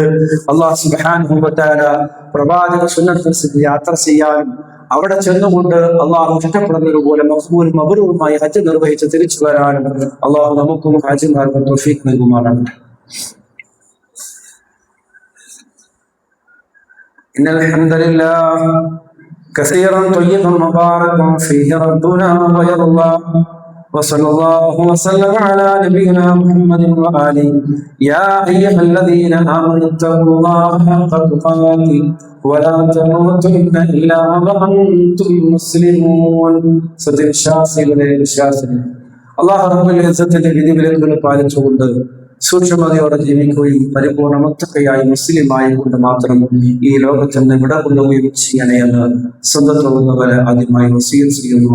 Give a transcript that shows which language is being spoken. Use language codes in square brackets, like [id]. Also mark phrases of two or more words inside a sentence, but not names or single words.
[ar] الله سبحانه وتعالى [ml] പ്രവാചക സുന്നത്തനുസരിച്ച് യാത്ര ചെയ്യാനും അവിടെ ചെന്നുകൊണ്ട് അള്ളാഹു ഇഷ്ടപ്പെടുന്നത് പോലെ മഖ്ബൂലും മബ്റൂറുമായി ഹജ്ജ് നിർവഹിച്ച് തിരിച്ചു വരാനും അള്ളാഹു നമുക്കും ഹാജിമാർക്കും തൗഫീഖ് നൽകുമാറാകട്ടെ. [ar] إن الحمد لله كثيرا طيبا مباركا فيه ربنا ويرضى وصلى الله وسلم على نبينا محمد وآله يا أيها الذين آمنوا اتقوا الله حق تقاته ولا تموتن إلا وأنتم مسلمون. [ml] സത്യവിശ്വാസികളെ അല്ലാഹു റബ്ബുൽ ഇസ്സത്തിന്റെ വിധിവിലക്കുകൾ പാലിച്ചുകൊണ്ട് സൂക്ഷ്മതയോടെ ജീവിക്കുകയും പരിപൂർണ്ണ മുത്തഖിയായി മുസ്ലിമായി കൊണ്ട് മാത്രം ഈ ലോകത്തിൽ നിന്ന് വിട കൊള്ളുകയും ചെയ്യണേ എന്ന് സ്വന്തത്തോടുന്നവരെ ആദ്യമായി വസീയത്ത് ചെയ്യുന്നു.